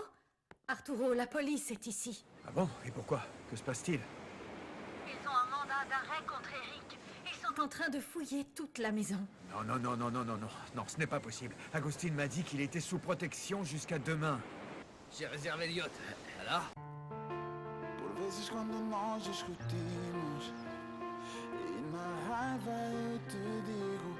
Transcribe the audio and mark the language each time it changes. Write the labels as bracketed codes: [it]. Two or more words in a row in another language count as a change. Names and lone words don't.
[fr] Arturo, la police est ici. Ah bon? Et pourquoi? Que se passe-t-il? Ils ont un mandat d'arrêt contre Eric. Ils sont en train de fouiller toute la maison. Non, ce n'est pas possible. Agustin m'a dit qu'il était sous protection jusqu'à demain. J'ai réservé le yacht. Alors? [pt] Por vezes quando nós discutimos e na raiva eu te digo